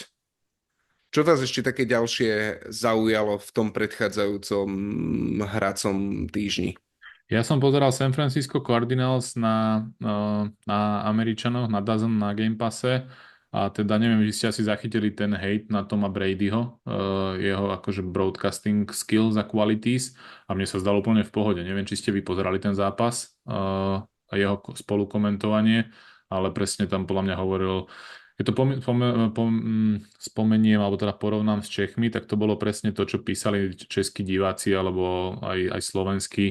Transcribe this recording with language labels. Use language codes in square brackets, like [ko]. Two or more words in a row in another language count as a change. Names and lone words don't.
[sk] Čo vás ešte také ďalšie zaujalo v tom predchádzajúcom hracom týždni? Ja som pozeral San Francisco Cardinals na Američanoch, na DAZN, na Game Passe a teda neviem, či ste asi zachytili ten hate na Toma Bradyho, jeho akože [en] broadcasting skills [sk] a qualities a mne sa zdalo úplne v pohode. Neviem, či ste vy pozerali ten zápas a jeho spolukomentovanie, ale presne tam podľa mňa hovoril, keď to spomeniem, alebo teda porovnám s Čechmi, tak to bolo presne to, čo písali českí diváci, alebo aj slovenskí.